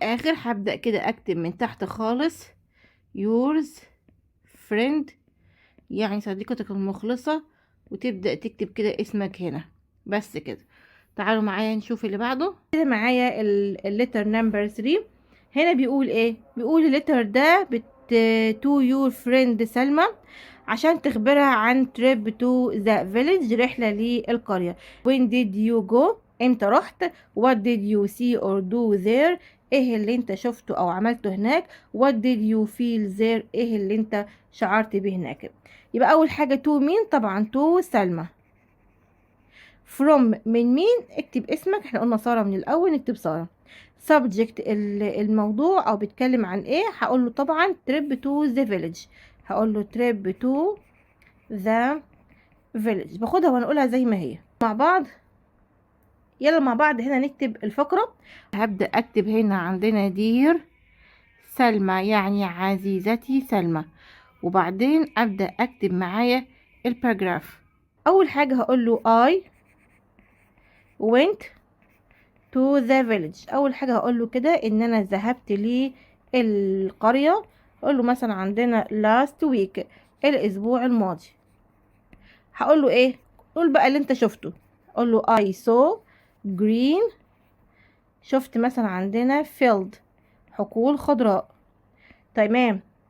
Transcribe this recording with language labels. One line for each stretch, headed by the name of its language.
Arabic: اخر هبدأ كده اكتب من تحت خالص
English: yours friend
Arabic: يعني صديقتك المخلصة، وتبدأ تكتب كده اسمك هنا. بس كده. تعالوا معايا نشوف اللي بعده. كده معايا الليتر نمبر 3. هنا بيقول ايه؟ بيقول الليتر ده
English: to your friend
Arabic: سلمى عشان تخبرها عن
English: trip to the village
Arabic: رحلة للقرية.
English: when did you go
Arabic: امتى رحت.
English: what did you see or do there
Arabic: ايه اللي انت شفته او عملته هناك.
English: what did you feel there
Arabic: ايه اللي انت شعرت به هناك. يبقى اول حاجة to مين؟ طبعا to سلمى. from من مين؟ اكتب اسمك، احنا قلنا سارة من الاول نكتب سارة. subject الموضوع او بيتكلم عن ايه. هقول له طبعا
English: trip to the village.
Arabic: هقول له trip to the village. باخدها ونقولها زي ما هي مع بعض. يلا مع بعض هنا نكتب الفقرة. هبدأ اكتب هنا عندنا دير سلمى يعني عزيزتي سلمى، وبعدين ابدأ اكتب معايا الباراجراف. اول حاجة هقول له
English: I went to the village.
Arabic: اول حاجة هقول له كده ان انا ذهبت للقرية. اقول له مثلا عندنا
English: last week
Arabic: الاسبوع الماضي. هقول له ايه؟ قول بقى اللي انت شفته. اقول له
English: I saw green
Arabic: شفت مثلا عندنا field حقول خضراء. تمام.